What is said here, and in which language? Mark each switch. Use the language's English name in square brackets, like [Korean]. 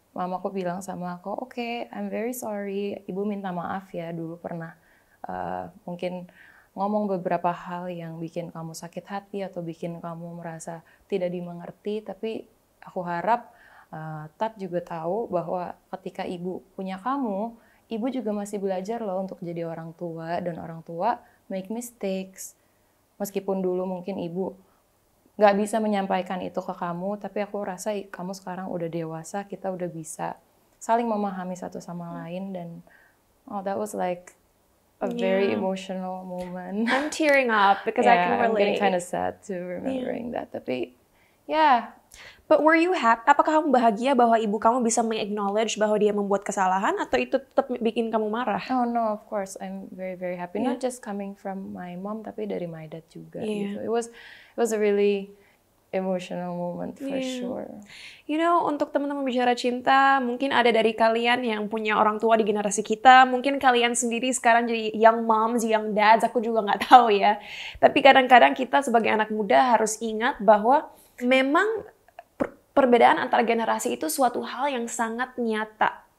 [Indonesian] Mamaku bilang sama aku, "Oke, [English] I'm very sorry, [Indonesian] ibu minta maaf ya dulu pernah mungkin ngomong beberapa hal yang bikin kamu sakit hati atau bikin kamu merasa tidak dimengerti, tapi aku harap Tat juga tahu bahwa ketika ibu punya kamu, ibu juga masih belajar loh untuk jadi orang tua, dan orang tua [English] make mistakes. [Indonesian] Meskipun dulu mungkin ibu nggak bisa menyampaikan itu ke kamu, tapi aku rasa kamu sekarang udah dewasa, kita udah bisa saling memahami satu sama lain." Dan [English] that was like a very emotional moment. I'm tearing up because I can relate. I'm getting kind of sad to remembering that. [Indonesian] Tapi [English] But were you happy? [Indonesian] Apakah kamu bahagia bahwa ibu kamu bisa meng-acknowledge bahwa dia membuat kesalahan, atau itu tetap bikin kamu marah? [English] Oh no, of course I'm very very happy. Not just coming from my mom, [Indonesian] tapi dari [English] my dad [Indonesian] juga. Gitu. [English] It was a really emotional moment for sure. You know, [Indonesian] untuk teman-teman bicara cinta, mungkin ada dari kalian yang punya orang tua di generasi kita, mungkin kalian sendiri sekarang jadi [English] young moms, young dads, [Indonesian] aku juga nggak tahu ya. Tapi kadang-kadang kita sebagai anak muda harus ingat bahwa memang perbedaan antar generasi itu suatu hal yang sangat nyata.